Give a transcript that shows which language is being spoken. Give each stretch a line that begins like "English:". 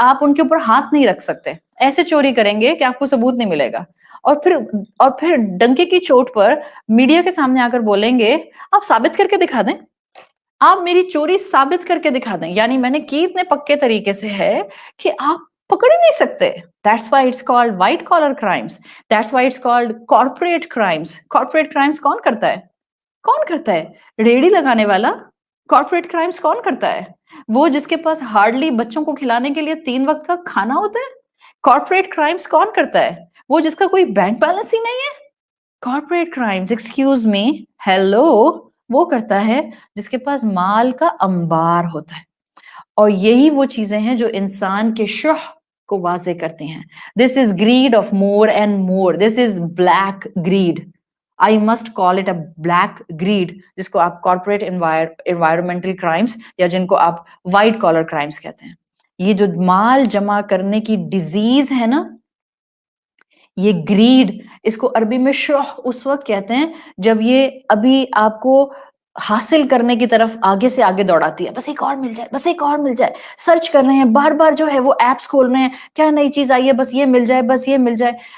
Urdu: آپ ان کے اوپر ہاتھ نہیں رکھ سکتے, ایسے چوری کریں گے کہ آپ کو ثبوت نہیں ملے گا. اور پھر ڈنکے کی چوٹ پر میڈیا کے سامنے آ کر بولیں گے آپ ثابت کر کے دکھا دیں, آپ میری چوری ثابت کر کے دکھا دیں, یعنی میں نے کی اتنے پکے طریقے سے ہے کہ آپ پکڑ ہی نہیں سکتے.
English: That's why it's called white collar crimes. That's why it's called corporate crimes.
Urdu: Corporate crimes کون کرتا ہے؟ کون کرتا ہے؟ ریڑھی لگانے والا. کارپوریٹ کرائمز کون کرتا ہے؟ وہ جس کے پاس ہارڈلی بچوں کو کھلانے کے لیے 3 وقت کا کھانا ہوتا ہے. کارپوریٹ کرائمز کون کرتا ہے؟ وہ جس کا کوئی بینک بیلنس ہی نہیں ہے. Corporate crimes, excuse me, hello, وہ کرتا ہے جس کے پاس مال کا انبار ہوتا ہے. اور یہی وہ چیزیں ہیں جو انسان کے شح کو واضح کرتی ہیں.
English: This is greed of more and more. This is black greed. I must call it a black greed,
Urdu: جس کو آپ
English: corporate environmental crimes
Urdu: یا جن کو آپ
English: white collar crimes
Urdu: کہتے ہیں. یہ جو مال جمع کرنے کی ڈیزیز ہے نا, یہ گریڈ, اس کو عربی میں شح اس وقت کہتے ہیں جب یہ ابھی آپ کو حاصل کرنے کی طرف آگے سے آگے دوڑاتی ہے. بس ایک اور مل جائے, بس ایک اور مل جائے, سرچ کر رہے ہیں بار بار, جو ہے وہ ایپس کھول رہے ہیں, کیا نئی چیز آئی ہے, بس یہ مل جائے, بس یہ مل جائے.